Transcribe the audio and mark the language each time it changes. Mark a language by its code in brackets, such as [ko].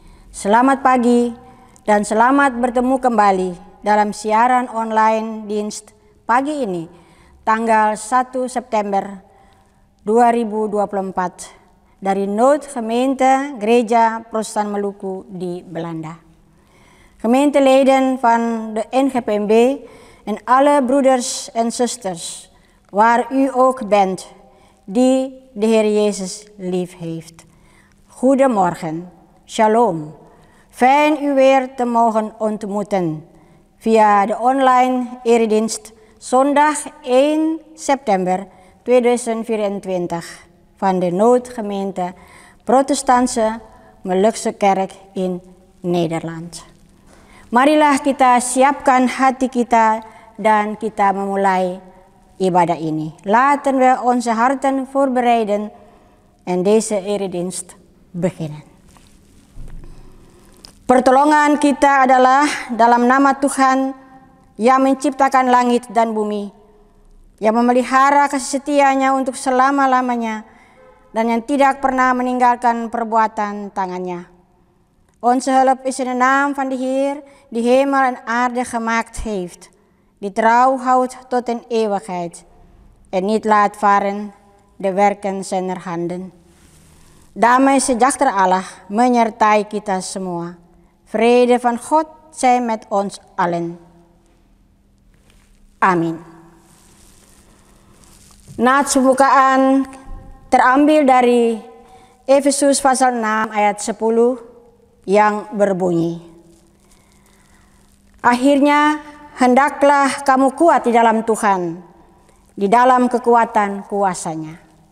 [id] Selamat pagi dan selamat bertemu kembali dalam siaran online Dienst pagi ini, tanggal 1 September 2024 dari Noodgemeente Gereja Protestant Maluku di Belanda. [nl] Gemeenteleden van de NGPMB en alle broeders en zusters, waar u ook bent, die de Heer Jezus lief heeft. Goedemorgen, shalom. Fijn u weer te mogen ontmoeten via de online eredienst zondag 1 september 2024 van de Noodgemeente Protestantse Molukse Kerk in Nederland. [id] Marilah kita siapkan hati kita dan kita memulai ibadah ini. [nl] Laten we onze harten voorbereiden en deze eredienst beginnen. [id] Pertolongan kita adalah dalam nama Tuhan yang menciptakan langit dan bumi, yang memelihara kasih setianya untuk selama-lamanya dan yang tidak pernah meninggalkan perbuatan tangannya. [nl] Onze hulp is in de naam van de Heer, die hemel en aarde gemaakt heeft, die trouw houdt tot in eeuwigheid en niet laat varen de werken zijner handen. [id] Damai sejahtera Allah menyertai kita semua. [nl] Vrede van God zij met ons allen. [id] Amin. Naat pembukaan terambil dari Efesus pasal 6 ayat 10 yang berbunyi, akhirnya hendaklah kamu kuat di dalam Tuhan, di dalam kekuatan kuasanya.